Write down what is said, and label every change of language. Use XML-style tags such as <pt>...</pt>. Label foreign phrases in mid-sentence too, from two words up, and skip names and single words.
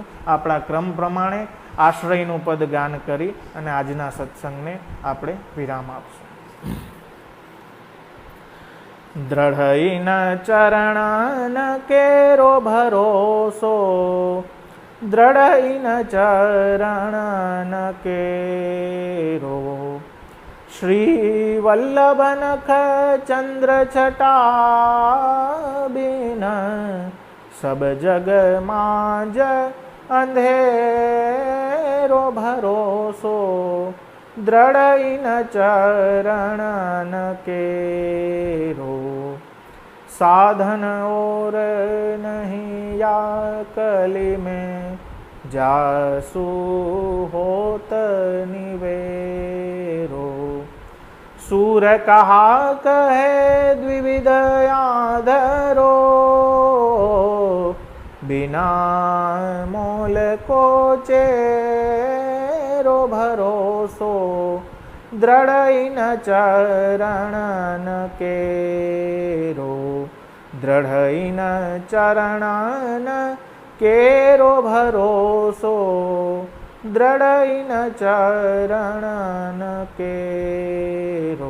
<gu>આપણા ક્રમ પ્રમાણે આશ્રયનું પદ ગાન કરી અને આજના સત્સંગને આપણે વિરામ આપશું.</gu> <bra>दृढ़इन चरणन केरो भरोसो, दृढ़इन चरणन केरो श्री वल्लभ नख चंद्र छटा बिन सब जग मांज अंधेरो भरोसो दृढ़ इन चरणन केरो साधन और नहीं या कली में जासु होत निवेरो सूर कहा कहे द्विविध आधरो बिना मोल को चेरो भरोसो दृढ़ इन चरणन केरो दृढ़ इन चरणन केरो भरोसो दृढ़ इन चरणन केरो।</bra>